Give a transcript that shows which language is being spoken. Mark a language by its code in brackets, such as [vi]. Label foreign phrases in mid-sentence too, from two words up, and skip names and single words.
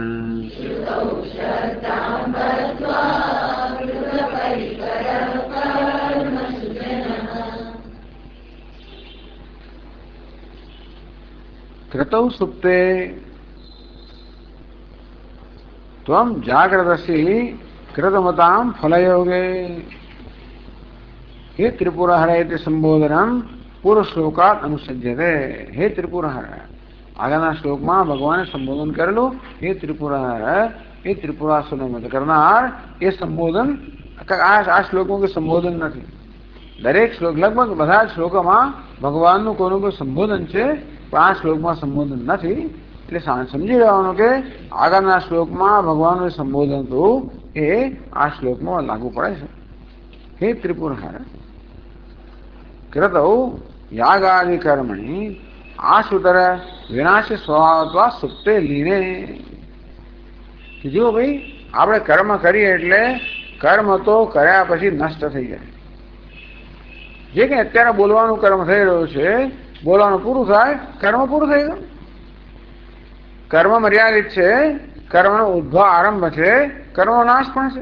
[sa] कृतौ सुप्ते त्वं जागृतसि कृतमतां फलयोगे। हे त्रिपुरहर इति संबोधनम पूर्व श्लोकात अनुसज्यते। हे त्रिपुरहर, [gu] આગળના શ્લોકમાં ભગવાને સંબોધન કરેલું હે ત્રિપુરહર, એ ત્રિપુરાસુરને મત કરનાર, એ સંબોધન આ શ્લોકમાં કોઈ સંબોધન નથી. દરેક શ્લોક લગભગ બધા જ શ્લોકોમાં ભગવાનનું કોઈનું કોઈ સંબોધન છે, પણ આ શ્લોકમાં સંબોધન નથી. એટલે સમજી લેવાનું કે આગળના શ્લોકમાં ભગવાનનું સંબોધન હતું એ આ શ્લોકમાં લાગુ પડે છે. હે ત્રિપુરહર, [sa] कृतौ यागादि कर्मणि आशुतर विनाश स्वभावत्वा सुप्ते लीने। [gu] જો ભાઈ આપણે કર્મ કરીએ એટલે કર્મ તો કર્યા પછી નષ્ટ થઈ જાય. જે કે અત્યારે બોલવાનું કર્મ થઈ રહ્યું છે, બોલવાનું પૂરું થાય, કર્મ પૂરું થઈ ગયું. કર્મ મર્યાદિત છે, કર્મનો ઉદ્ભવ આરંભ છે, કર્મનો નાશ પણ છે.